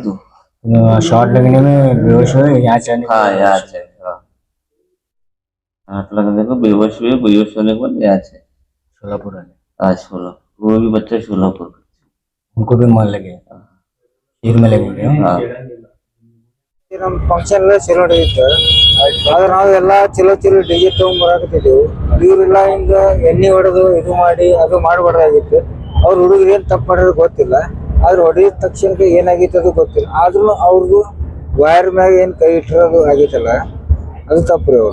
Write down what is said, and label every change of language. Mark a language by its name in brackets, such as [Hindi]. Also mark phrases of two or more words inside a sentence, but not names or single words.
[Hindi] तो शॉट लगने में बेहोश हुए यहाँ से? हाँ, यहाँ से। हाँ, हाथ लगने को बेहोश हुए, बेहोश होने के बाद यहाँ से सोलापुर वाले। आज सोलह, वो भी बच्चे सोलापुर। उनको भी मार लगे, सिर में लगे? हाँ, [Kannada] ನಮ್ಮ ಫಂಕ್ಷನ್ ಎಲ್ಲ ಚಲೋ ನಡೆಯುತ್ತೆ. ಆದ್ರೆ ನಾವೆಲ್ಲ ಚಲೋ ಡಿಜೆ ತಗೊಂಡ್ಬರಾಕತ್ತಿದ್ದೆವು. ಇವರೆಲ್ಲ ಹಿಂಗ ಎಣ್ಣೆ ಹೊಡೆದು ಇದು ಮಾಡಿ ಅದು ಮಾಡಬಾರ್ದಾಗಿತ್ತು. ಅವ್ರ ಹುಡುಗರು ಏನ್ ತಪ್ಪು ಮಾಡಿದ್ರು ಗೊತ್ತಿಲ್ಲ. ಆದ್ರೆ ಹೊಡೆದ ತಕ್ಷಣಕ್ಕೆ ಏನಾಗಿತ್ತು ಅದು ಗೊತ್ತಿಲ್ಲ. ಆದ್ರೂ ಅವ್ರದ್ದು ವೈರ್ ಮ್ಯಾಗ ಏನ್ ಕೈ ಇಟ್ಟಿರೋದು ಆಗೈತಲ್ಲ, ಅದು ತಪ್ಪು ರೀ.